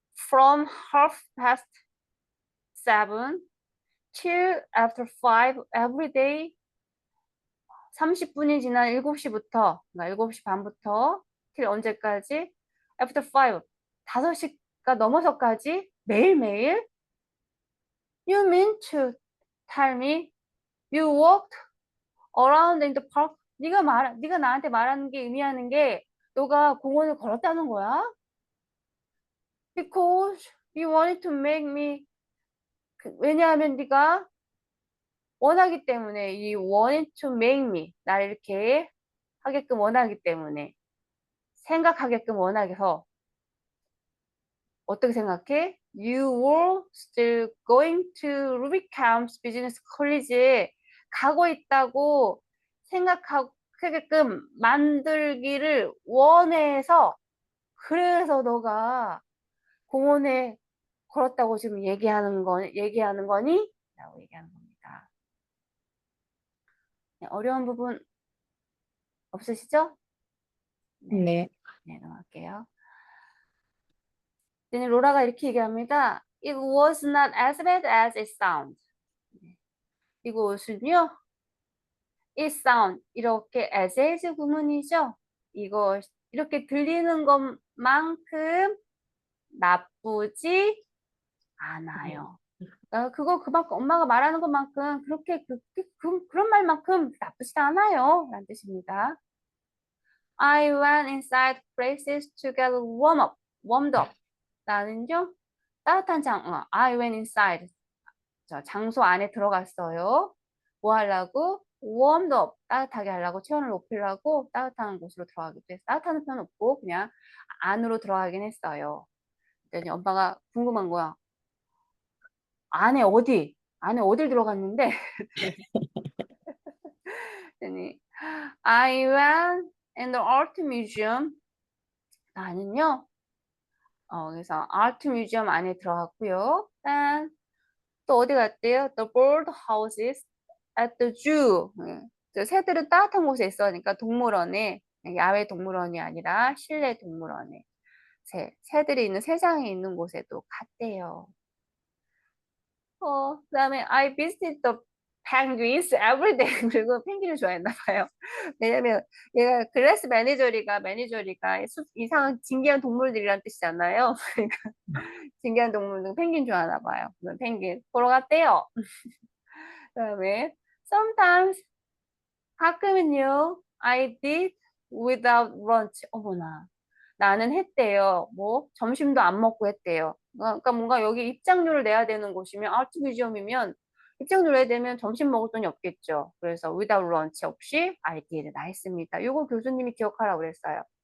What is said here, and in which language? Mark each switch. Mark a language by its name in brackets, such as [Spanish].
[English] From 7:30 till after 5 every day, [Korean] 30분이 지난 7시부터, 그러니까 7시 반부터, till 언제까지? [English] After 5, [Korean] 5시가 넘어서까지 매일매일 [English] You mean to tell me you walked around in the park? [Korean] 네가 나한테 말하는 게 의미하는 게 너가 공원을 걸었다는 거야? [English] Because you wanted to make me. [Korean] 왜냐하면 네가 원하기 때문에 [English] you wanted to make me [Korean] 나를 이렇게 하게끔 원하기 때문에 생각하게끔 원하게서 어떻게 생각해? [English] You were still going to Rubicam's Business College [Korean] 에 가고 있다고 생각하게끔 만들기를 원해서 그래서 너가 공원에 걸었다고 지금 얘기하는 거니? 라고 얘기하는 겁니다. 네, 어려운 부분 없으시죠? 네. 네, 넘어갈게요. 로라가 이렇게 얘기합니다. [English] It was not as bad as it sounds. [Korean] 이곳은요. it sound 이렇게 as 구문이죠. 이거 이렇게 들리는 것만큼 나쁘지 않아요. 그거 그만큼 엄마가 말하는 것만큼 그렇게 그런 말만큼 나쁘지 않아요. 라는 뜻입니다. [English] I went inside places to get warmed up. [Korean] 나는요 따뜻한 [English] I went inside. [Korean] 장소 안에 들어갔어요. 뭐 하려고? warmed up. 따뜻하게 하려고, 체온을 높이려고 따뜻한 곳으로 들어가기도 해서 따뜻한 표현 없고 그냥 안으로 들어가긴 했어요. 그랬더니 엄마가 궁금한 거야. 안에 어딜 들어갔는데? 그랬더니 [English] I went in the art museum. [Korean] 나는요. 그래서 art museum 안에 들어갔고요. 또 어디 갔대요? [English] The bird houses at the zoo. [Korean] 새들은 따뜻한 곳에 있으니까 동물원에, 야외 동물원이 아니라 실내 동물원에 새들이 있는 세상에 있는 곳에도 갔대요. 그다음에 [English] I visited the penguins every day. [Korean] 그리고 펭귄을 좋아했나 봐요. 왜냐면 얘가 클래스 매니저리가 이상한 진귀한 동물들이란 뜻이잖아요. 그러니까 진귀한 동물들 펭귄 좋아하나 봐요. 펭귄 보러 갔대요. 그다음에 [English] sometimes [Korean] 가끔은요 [English] I did without lunch. [Korean] 어머나. 나는 했대요. 뭐 점심도 안 먹고 했대요. 그러니까 뭔가 여기 입장료를 내야 되는 곳이면 아트 뮤지엄이면 입장료를 내야 되면 점심 먹을 돈이 없겠죠. 그래서 without lunch 없이 I did 나 했습니다. 이거 교수님이 기억하라고 그랬어요.